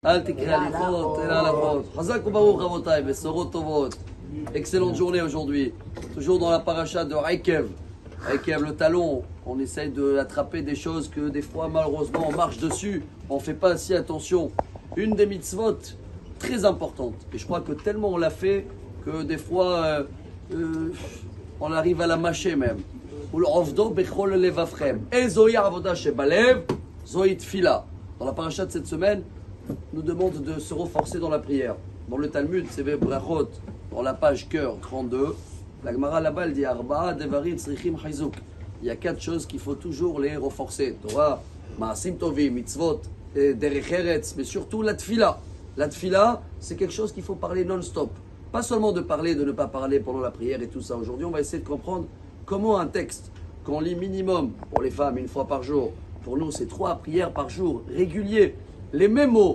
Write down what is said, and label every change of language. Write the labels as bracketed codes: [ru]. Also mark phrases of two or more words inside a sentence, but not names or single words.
[he] אל תקרא הליכות, אלא הלכות. חזק וברוך רבותיי, בשורות טובות. [fr] Excellente journée aujourd'hui. Toujours dans la paracha de Aikev. Aikev, le talon. On essaye d'attraper des choses que des fois, malheureusement, on marche dessus. On ne fait pas si attention. Une des mitzvot très importante. Et je crois que tellement on l'a fait que des fois, on arrive à la mâcher même. Dans la paracha de cette semaine, nous demande de se renforcer dans la prière. Dans le Talmud, c'est Brachot, dans la page cœur 32, la Gemara là-bas, elle dit [he] ארבעה דברים צריכים חיזוק. [fr] Il y a 4 choses qu'il faut toujours les renforcer. [he] תורה, מעשים טובים, מצוות, דרך ארץ, [fr] mais surtout la tfila. La tfila, c'est quelque chose qu'il faut parler non-stop. Pas seulement de parler, de ne pas parler pendant la prière et tout ça. Aujourd'hui, on va essayer de comprendre comment un texte qu'on lit minimum pour les femmes 1 fois par jour. Pour nous, c'est 3 prières par jour, réguliers. Les mêmes mots.